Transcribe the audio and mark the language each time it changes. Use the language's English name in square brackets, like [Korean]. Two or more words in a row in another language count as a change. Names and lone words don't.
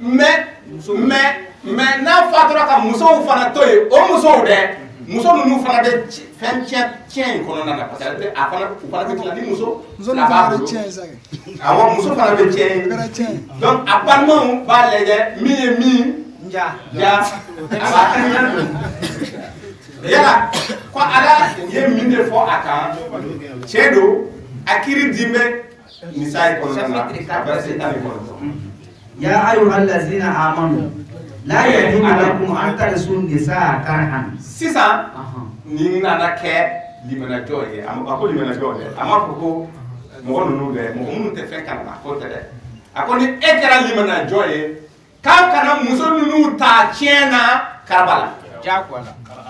[Bambara] mais n'a fatura ka musow fana to yen o musow dɛ muso ninnu fana bɛ fɛn tiɲɛ in kɔnɔna na [French] parce que [Bambara] a fana u fana bɛ tila ni muso fana b'a bolo awɔ muso fana bɛ tiɲɛ ye donc a balimaw b'a lajɛ min ye min ja a b'a kɛ yala ko ala ye min de fɔ a kan cɛ don a kiiri di bɛ misali kɔnɔna na a bɛ se tan ni kɔnɔntɔn. [Arabic] يا أيها الذين آمنوا لا يحل لكم أن ترثوا النساء كرها. [Bambara] Sisan ni nana kɛ limanajɔ ye a ko limanajɔ dɛ a ma fɔ ko mɔgɔ ninnu dɛ mɔgɔ minnu tɛ fɛn kalama ko tɛ dɛ a ko ni e kɛra limanajɔ ye k'a kana muso ninnu ta tiɲɛ na karaba la jagoya la